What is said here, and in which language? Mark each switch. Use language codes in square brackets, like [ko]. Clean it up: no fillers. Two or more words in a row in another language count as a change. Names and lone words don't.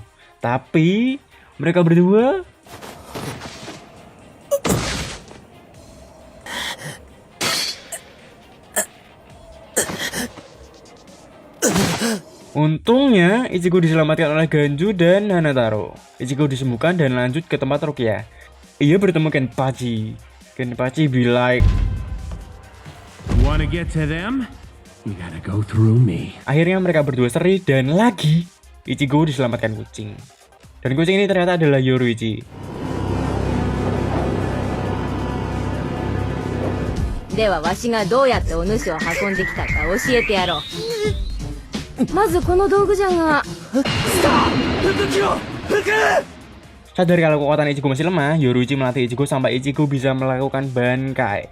[id] Tapi mereka berdua untungnya Ichigo diselamatkan oleh Ganju dan Hanataro. Ichigo disembuhkan dan lanjut ke tempat Rukia. Ia bertemu Kenpachi. Kenpachi [en] be like, wanna get to them? You gotta go through me. [id] akhirnya mereka berdua seri dan lagi Ichigo diselamatkan kucing. Dan kucing ini ternyata adalah Yoruichi. [ja] Dewa, わしがどうやってお主を運んできたか教えてやろう。まずこの道具じゃが。 [id] Sadar kalau kekuatan Ichigo masih lemah, Yoruichi melatih Ichigo sampai Ichigo bisa melakukan Bankai.